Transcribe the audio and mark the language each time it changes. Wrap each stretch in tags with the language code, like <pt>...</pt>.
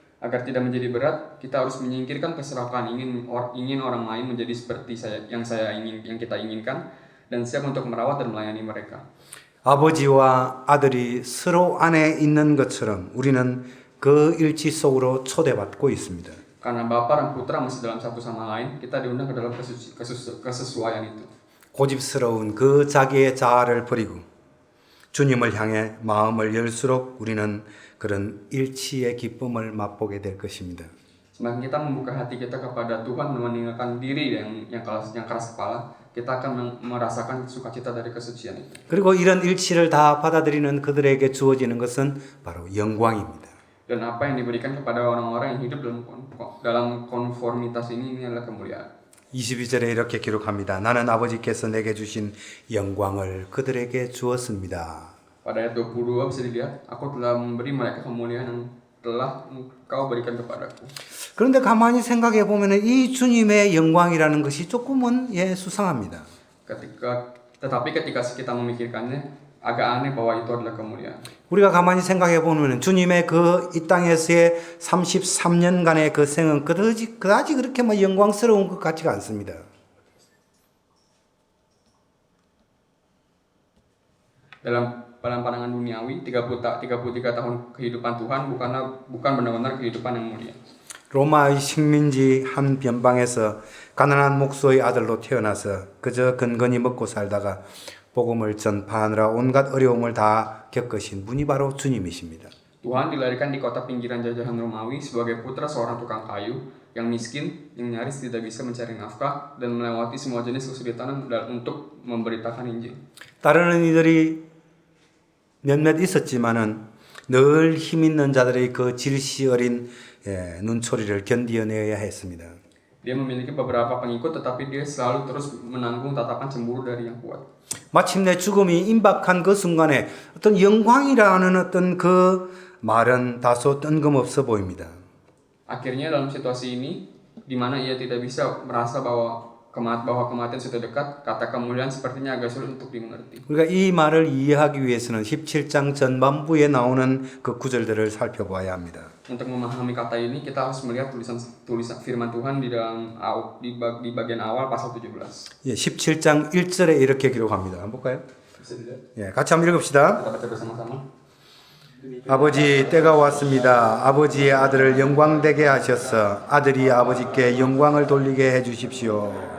<id>Agar tidak menjadi berat, kita harus menyingkirkan keserakahan ingin orang lain menjadi seperti yang kita inginkan dan siap untuk merawat dan melayani mereka.</id> <ko>아버지와 아들이 서로 안에 있는 것처럼 우리는 그 일치 속으로 초대받고 있습니다.</ko> <id>Karena Bapa dan Putra masih dalam satu sama lain, kita diundang ke dalam kesesuaian itu.</id> <ko>고집스러운 그 자기의 자아를 버리고 주님을 향해 마음을 열수록 우리는 그런 일치의 기쁨을 맛보게 될 것입니다.</ko> <id>Semakin kita membuka hati kita kepada Tuhan dan meninggalkan diri yang keras kepala, kita akan merasakan sukacita dari kesucian itu.</id> <ko>그리고 이런 일치를 다 받아들이는 그들에게 주어지는 것은 바로 영광입니다.</ko> <id>Dan apa yang diberikan kepada orang-orang yang hidup dalam konformitas ini adalah kemuliaan.</id> <ko>22절에 이렇게 기록합니다. 나는 아버지께서 내게 주신 영광을 그들에게 주었습니다.</ko> <id>Pada ayat 22 bisa dilihat, aku telah memberi mereka kemuliaan yang telah engkau berikan kepadaku.</id> <ko>그런데 가만히 생각해 보면 이 주님의 영광이라는 것이 조금은 수상합니다.</ko> <id>Tetapi ketika kita memikirkannya, agak aneh bahwa itu adalah kemuliaan.</id> <ko>우리가 가만히 생각해 보면 주님의 그 이 땅에서의 33년간의 그 생은 그다지 그렇게 막 영광스러운 것 같지가 않습니다.</ko> <id>Dalam pandangan duniawi, 33 tahun kehidupan Tuhan bukan benar-benar kehidupan yang mulia.</id> <ko>로마의 식민지 한 변방에서 가난한 목수의 아들로 태어나서 그저 근근히 먹고 살다가 복음을 전파하느라 온갖 어려움을 다 겪으신 분이 바로 주님이십니다.</ko> <id>Tuhan dilahirkan di kota pinggiran jajahan Romawi sebagai putra seorang tukang kayu yang miskin, yang nyaris tidak bisa mencari nafkah dan melewati semua jenis kesulitan untuk memberitakan Injil.</id> <ko>따르는 이들이 몇몇 있었지만은 늘 힘 있는 자들의 그 질시 어린 눈초리를 견디어내야 했습니다.</ko> <id>Dia memiliki beberapa pengikut, tetapi dia selalu terus menanggung tatapan cemburu dari yang kuat.</id> <ko>마침내 죽음이 임박한 그 순간에 어떤 영광이라는 어떤 그 말은 다소 뜬금없어 보입니다.</ko> <id>Akhirnya dalam situasi ini, di mana ia tidak bisa merasa bahwa kematian sudah dekat, kata kemuliaan sepertinya agak sulit untuk dimengerti.</id> <ko>우리가 이 말을 이해하기 위해서는 17장 전반부에 나오는 그 구절들을 살펴봐야 합니다.</ko> <id>Untuk memahami kata ini, kita harus melihat tulisan firman Tuhan di bagian awal pasal 17.</id> <ko>17장 1절에 이렇게 기록합니다. 한번 볼까요?</ko> <id>Bisa dilihat?</id> <ko>같이 한번 읽읍시다.</ko> <id>Kita baca bersama-sama.</id> <ko>아버지 때가 왔습니다. 아버지의 아들을 영광되게 하셔서 아들이 아버지께 영광을 돌리게 해 주십시오.</ko>